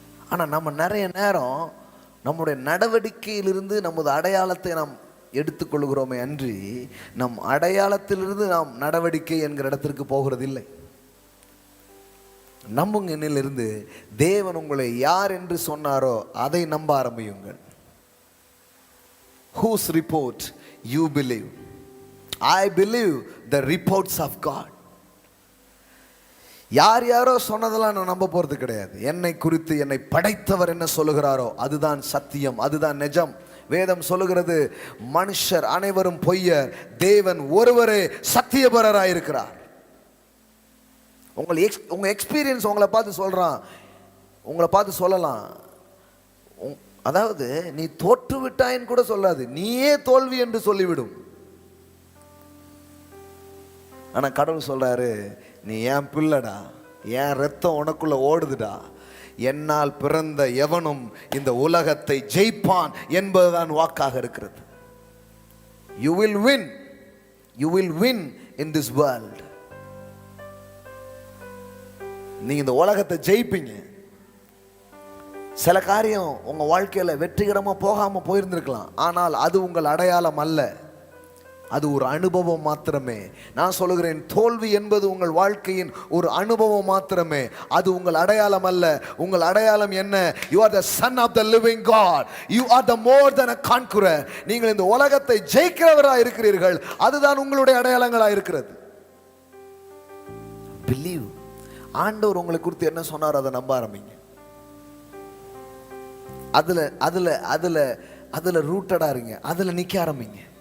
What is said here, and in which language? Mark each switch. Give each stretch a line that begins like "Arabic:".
Tamil: ஆனால் நம்ம நிறைய நேரம் நம்முடைய நடவடிக்கையிலிருந்து நமது அடையாளத்தை நாம் எடுத்துக்கொள்கிறோமே அன்றி, நம் அடையாளத்திலிருந்து நாம் நடவடிக்கை என்கிற இடத்திற்கு போகிறதில்லை. நம்புங்க, என்னிலிருந்து தேவன் உங்களை யார் என்று சொன்னாரோ அதை நம்ப ஆரம்பியுங்கள்.
English: Whose report you believe? I believe the reports of God.
Tamil: யார் யாரோ சொன்னதெல்லாம் நான் நம்ப போறது கிடையாது. என்னை குறித்து என்னை படைத்தவர் என்ன சொல்லுகிறாரோ அதுதான் சத்தியம், அதுதான் நிஜம். வேதம் சொல்லுகிறது, மனுஷர் அனைவரும் பொய்யர், தேவன் ஒருவரே சத்தியபரராய் இருக்கிறார். உங்க எக்ஸ்பீரியன்ஸ் உங்களை பார்த்து சொல்றான், உங்களை பார்த்து சொல்லலாம், அதாவது நீ தோற்று விட்டாயின்னு கூட சொல்லாது, நீயே தோல்வி என்று சொல்லிவிடும். ஆனா கடவுள் சொல்றாரு, நீ என் பிள்ளடா, என் ரத்தம் உனக்குள்ள ஓடுதுடா, என்னால் பிறந்த எவனும் இந்த உலகத்தை ஜெயிப்பான் என்பதுதான் வாக்காக இருக்கிறது.
English: You will win. You will win in this world.
Tamil: நீங்க இந்த உலகத்தை ஜெயிப்பீங்க. சில காரியம் உங்க வாழ்க்கையில வெற்றிகரமா போகாம போயிருந்திருக்கலாம், ஆனால் அது உங்கள் அடையாளம் அல்ல, அது ஒரு அனுபவம் மாத்திரமே. நான் சொல்லுகிறேன், தோல்வி என்பது உங்கள் வாழ்க்கையின் ஒரு அனுபவம் மாத்திரமே, அது உங்கள் அடையாளம் அல்ல. உங்கள் அடையாளம் என்ன?
English: You are the son of the living God. You are the more than a conqueror.
Tamil: நீங்கள் இந்த உலகத்தை ஜெயிக்கிறவராக இருக்கிறீர்கள். அதுதான் உங்களுடைய அடையாளங்களாக இருக்கிறது. Believe. ஆண்டவர் உங்களை குறித்து என்ன சொன்னார் அதை நம்ப ஆரம்பிங்க. அதுல அதுல அதுல அதுல ரூட்டடா இருங்க, அதுல நிக்க ஆரம்பிங்க.